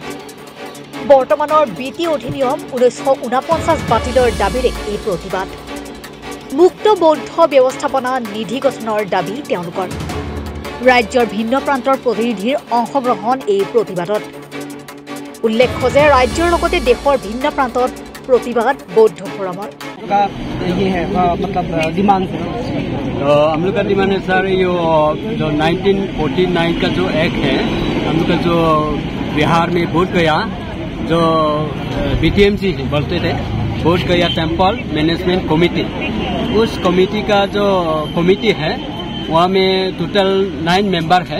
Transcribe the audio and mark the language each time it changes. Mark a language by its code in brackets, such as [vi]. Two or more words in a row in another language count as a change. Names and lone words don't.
[as] বৰ্তমানৰ বিটি অধিনিয়ম 1949 বাতিলৰ দাবীৰে এই প্ৰতিবাদ। মুক্ত বৌদ্ধ ব্যৱস্থাপনা নিধি গঠনৰ দাবী তেওঁলোকৰ। ৰাজ্যৰ ভিন্ন প্ৰান্তৰ প্ৰতিনিধিৰ অংশগ্ৰহণ এই প্ৰতিবাদত। উল্লেখ্য যে ৰাজ্যৰ লগতে দেশৰ ভিন্ন প্ৰান্তত প্ৰতিবাদ বৌদ্ধ ফ'ৰাম [hi] का ये है मतलब डिमांड है। तो हम लोग का डिमांड है सर, ये जो 1949 का जो एक्ट है, हम लोग का जो बिहार में बोध गया जो बीटीएमसी बोलते थे, बोध गया [en] temple management committee, [hi] उस कमेटी का जो कमेटी है वहाँ में टोटल 9 मेंबर है।